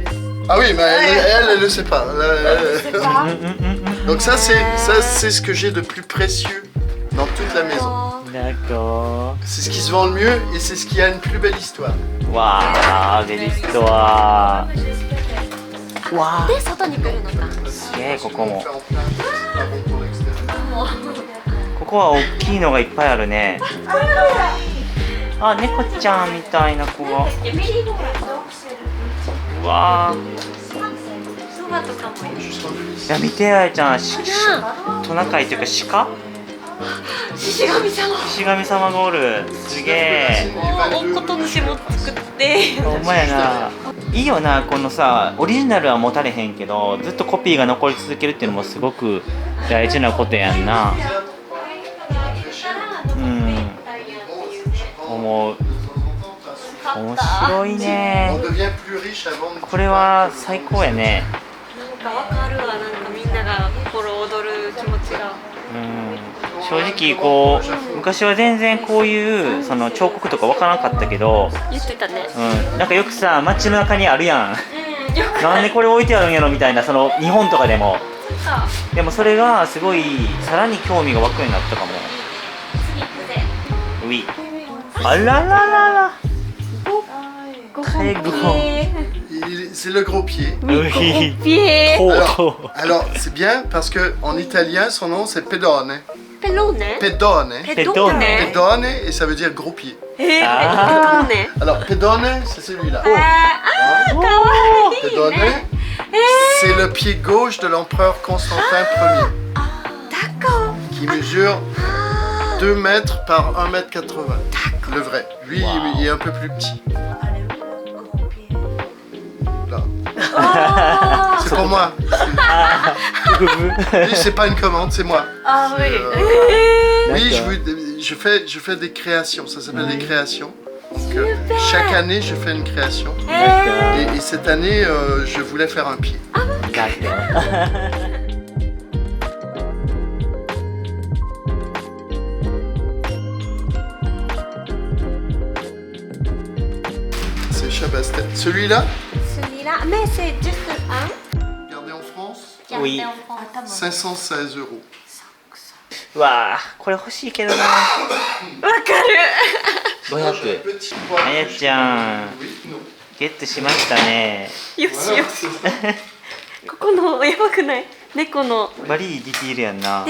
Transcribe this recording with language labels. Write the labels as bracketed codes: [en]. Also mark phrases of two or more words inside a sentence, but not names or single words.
[fr] Ah oui, mais elle ne sait pas. Elle sait pas. Donc ça, c'est ce que j'ai de plus précieux dans toute la maison. D'accord. C'est ce qui se vend le mieux et c'est ce qui a une plus belle histoire. Waouh, belle histoire. Waouh. [ja] で外に来るのか。すげえ、ここも。 [fr] C'est pas bon pour l'extérieur. [ja] ここは大きいのがいっぱいあるね。あ、猫ちゃんみたいな子が。メリーゴーランド。わあ。ソバとかもいる。いや見てあやちゃん、トナカイというか鹿？獅子神様。獅子神様がおる。すげえ。おことにしも作って。ほんまやな。いいよな、このさ、オリジナルは持たれへんけど、ずっとコピーが残り続けるっていうのもすごく大事なことやんな。うん。思う。面白い [fr] On [ja] ね。 [fr] devient plus riche avant de... [ja] これは最高やね。なんかわかるわ、なんかみんなが心躍る気持ちが。正直こう昔は全然こういうその彫刻とかわからなかったけど、言ってたね。なんかよくさ街の中にあるやん。うん、よく。なんでこれ置いてあるんやろみたいな、その日本とかでも。さあ、でもそれがすごいさらに興味が湧くようになったかも。次行くぜ。うい。あらららら。ご最後。 [fr] c'est le gros pied. うひピエほう Alors, と alors, c'est bien parce que en italien, son nom c'est Pedone. [ja] ペローネ [fr] Pedone. [ja] ペドーネ [fr] Pedone et ça veut dire gros pied. [ja] ペドあーネ [fr] Alors, Pedone, c'est celui-là. [ja] あーかわいい [fr] Pedone, [ja] ね [fr] c'est le pied gauche de l'empereur Constantin Ier, [ja] タコ [fr] qui mesure 2 mètres par 1 mètre 80. Le vrai. Lui, il est un peu plus petit. Allez, le gros pied. Là. あ C'est pour moi. あーふ Lui, c'est pas une commande, c'est moi. Ah oui. ー Oui, D'accord. je fais des créations. Ça s'appelle des créations. Donc, chaque année, je fais une création. [ja] なんか [fr] Et cette année, je voulais faire un pied. D'accord. C'est Chabastel. Celui-là, celui-là mais c'est juste un regardez en France, Oui. Attends, 516 euros. [ja] うわあこれ欲しいけどなわかる [fr] 500 Petit [ja] あやちゃん [fr] Oui, non. [ja] ゲットしましたねよし [fr] Voilà, [ja] よ [fr] c'est [ja] し [fr] ça. [ja] ここのやばくない猫のバリいいディティールやんな